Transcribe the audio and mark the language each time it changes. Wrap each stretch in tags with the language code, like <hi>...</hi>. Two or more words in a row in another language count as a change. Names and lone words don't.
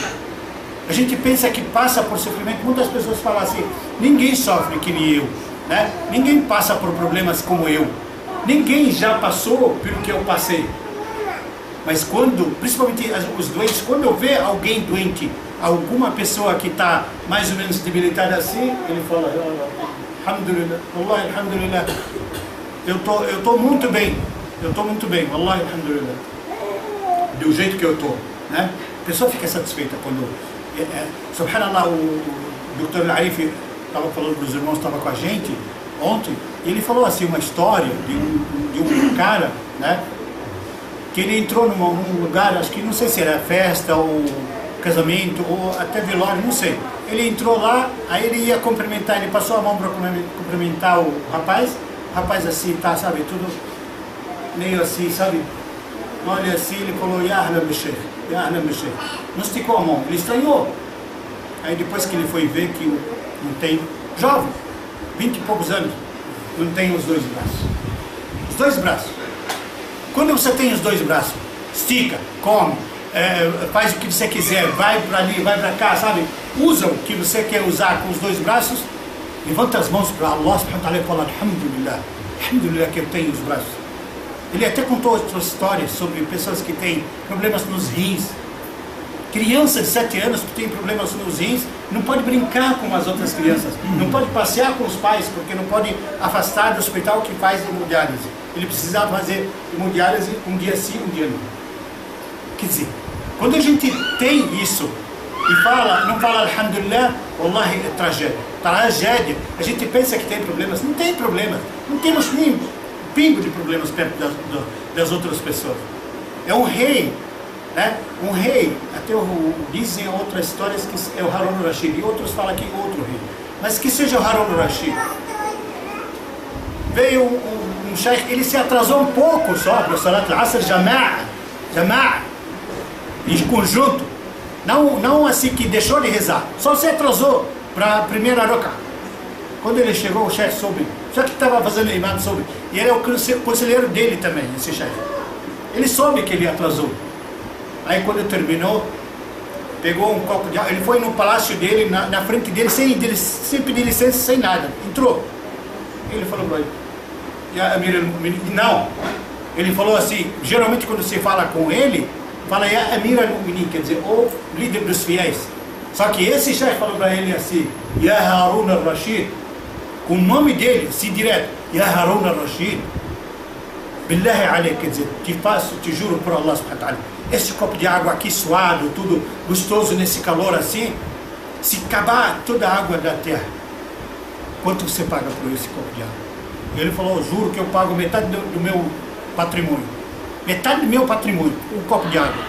<pt>A gente pensa que passa por sofrimento. Muitas pessoas falam assim, ninguém sofre que nem eu, né? Ninguém passa por problemas como eu. Ninguém já passou pelo que eu passei. Mas quando, principalmente os doentes, quando eu ver alguém doente, alguma pessoa que está mais ou menos debilitada assim, ele fala,</pt> <ar>الحمد لله، والله الحمد لله,</ar> <pt>eu tô muito bem,</pt> <ar>والله الحمد لله,</ar> <pt>do jeito que eu tô, né? A pessoa fica satisfeita quando, subhanallah, o Dr. Arif estava falando para os irmãos, estava com a gente ontem, e ele falou assim uma história de um cara, né? Que ele entrou num lugar, acho que não sei se era festa ou casamento ou até velório, não sei. Ele entrou lá, aí ele ia cumprimentar, ele passou a mão para cumprimentar o rapaz assim, tá, sabe, tudo meio assim, sabe, olha assim, ele falou,</pt> <ar>يا أهلا بالشيخ,</ar> <pt>não esticou a mão, ele estranhou. Aí depois que ele foi ver que não tem, jovem, 20 e poucos anos, não tem os dois braços. Quando você tem os dois braços, estica, come, faz o que você quiser, vai para ali, vai para cá, sabe? Usa o que você quer usar com os dois braços, levanta as mãos para Allah</pt> <ar>سبحانه وتعالى</ar> <pt>e fala, alhamdulillah que eu tenho os braços. Ele até contou outras histórias sobre pessoas que têm problemas nos rins. Criança de 7 anos que tem problemas nos rins, não pode brincar com as outras crianças, não pode passear com os pais, porque não pode afastar do hospital que faz hemodiálise. Ele precisava fazer hemodiálise um dia sim, um dia não. Quer dizer, quando a gente tem isso e não fala</pt> <ar>الحمد لله، والله</ar> <pt>é tragédia. A gente pensa que tem problemas, não tem problemas, não temos nem um pingo de problemas perto das outras pessoas. É um rei, né? Um rei, até dizem outras histórias que é o Harun al-Rashid, e outros falam que é outro rei. Mas que seja o Harun al-Rashid. Veio um sheikh, ele se atrasou um pouco só para o</pt> <ar>صلاة العصر، جماعة,</ar> <pt>em conjunto. Não assim que deixou de rezar, só se atrasou para a primeira roca. Quando ele chegou, o chefe soube. Só que estava fazendo imã soube. E ele é o conselheiro dele também, esse chefe. Ele soube que ele atrasou. Aí quando terminou, pegou um copo de água. Ele foi no palácio dele, na frente dele, sem pedir licença, sem nada. Entrou. Ele falou para ele, não. Ele falou assim, geralmente quando você fala com ele, fala</pt> <ar>أمير المؤمنين,</ar> <pt>quer dizer, o líder dos fiéis. Só que esse chefe falou para ele assim,</pt> <ar>يا هارون الرشيد,</ar> <pt>com o nome dele, assim direto,</pt> <ar>يا هارون الرشيد، بالله عليك,</ar> <pt>quer dizer, te juro por Allah</pt> <ar>سبحانه وتعالى,</ar> <pt>esse copo de água aqui suado, tudo gostoso nesse calor assim, se acabar toda a água da terra, quanto você paga por esse copo de água? Ele falou, juro que eu pago metade do meu patrimônio. Metade do meu patrimônio, um copo de água.</pt>